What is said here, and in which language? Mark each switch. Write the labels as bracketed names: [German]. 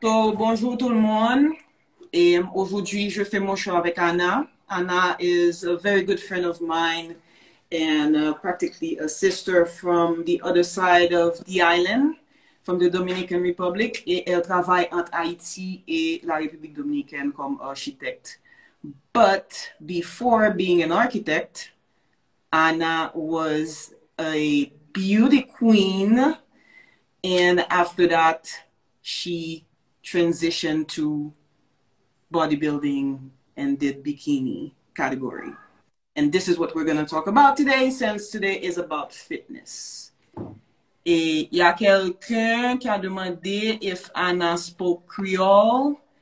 [French] So, bonjour tout le monde. Et aujourd'hui, je fais mon show avec Anna. [English] Anna is a very good friend of mine and practically a sister from the other side of the island, from the Dominican Republic. [French] Et elle travaille entre Haïti et la République dominicaine comme architecte. [English] But before being an architect, Anna was a beauty queen. And after that, she transitioned to bodybuilding and did bikini category. And this is what we're going to talk about today, since today is about fitness. [French] Et il y a quelqu'un qui a demandé [English] if Anna spoke Creole.